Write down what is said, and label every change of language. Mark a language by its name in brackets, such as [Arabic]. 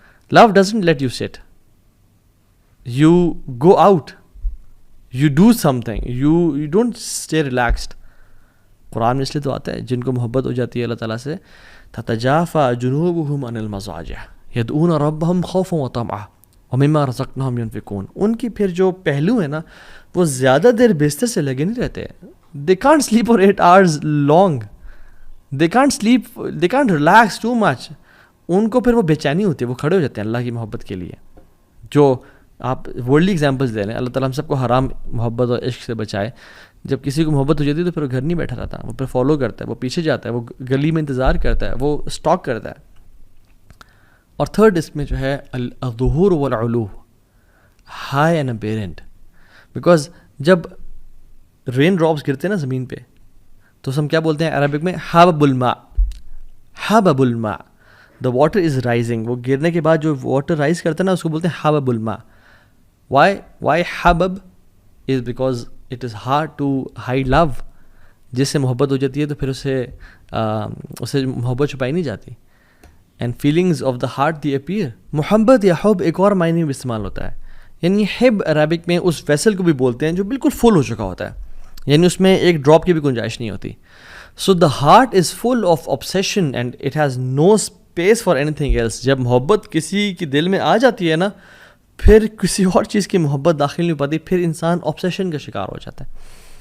[English] Love doesn't let you sit, you go out, you do something, you don't stay relaxed. [Urdu] قرآن میں اس لیے تو آتا ہے جن کو محبت ہو جاتی ہے اللہ تعالیٰ سے، [Arabic] تتجافى جنوبهم عن المضاجع يدعون ربهم خوفا وطمعا ومما رزقناهم ينفقون. [Urdu] ان کی پھر جو پہلو ہے نا وہ زیادہ دیر بستر سے لگے نہیں رہتے. [English] they can't sleep for 8 hours long, they can't sleep, they can't relax too much. [Urdu] ان کو پھر وہ بے چینی ہوتی ہے، وہ کھڑے ہو جاتے ہیں اللہ کی محبت کے لیے. جو آپ ورلڈلی ایگزامپلس دے رہے ہیں، اللہ تعالیٰ ہم سب کو حرام محبت اور عشق سے بچائے. جب کسی کو محبت ہو جاتی ہے تو پھر وہ گھر نہیں بیٹھا رہتا، وہ پھر فالو کرتا ہے، وہ پیچھے جاتا ہے، وہ گلی میں انتظار کرتا ہے، وہ اسٹاک کرتا ہے. اور تھرڈ اس میں جو ہے الظہور والعلو، [English] High and apparent. [Urdu] بیکاز جب رین ڈراپس گرتے ہیں نا زمین پہ تو ہم کیا بولتے ہیں عربک میں؟ حبب الماء، حبب الماء، [English] The water is rising. [Urdu] وہ گرنے کے بعد جو واٹر رائز کرتا ہے نا اس کو بولتے ہیں حبب الماء. [English] Why حبب is because it is hard to hide love. [Urdu] جس سے محبت ہو جاتی ہے تو پھر اسے محبت چھپائی نہیں جاتی. [English] And feelings of the heart they appear. [Urdu] محبت یا حب ایک اور معنی میں استعمال ہوتا ہے، یعنی حب عربک میں اس ویسل کو بھی بولتے ہیں جو بالکل فل ہو چکا ہوتا ہے، یعنی اس میں ایک ڈراپ کی بھی گنجائش نہیں ہوتی. [English] So the heart is full of obsession and it has no space for anything else. [Urdu] جب محبت کسی کی دل میں آ جاتی ہے نا پھر کسی اور چیز کی محبت داخل نہیں پاتی، پھر انسان obsession کا شکار ہو جاتا ہے.